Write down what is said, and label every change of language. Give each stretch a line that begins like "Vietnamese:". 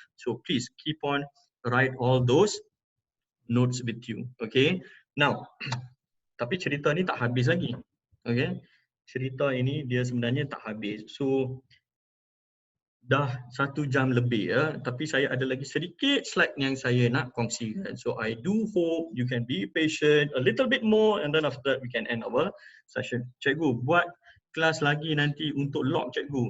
English: So please keep on write all those notes with you.
Malay: Okay. Now, tapi cerita ni tak habis lagi. Okay. Cerita ini dia sebenarnya tak habis. So, dah 1 jam lebih ya, tapi saya ada lagi sedikit slide yang saya nak kongsikan.
English: So I do hope you can be patient a little bit more and then after that we can end our session.
Malay: Cikgu buat kelas lagi nanti untuk log cikgu.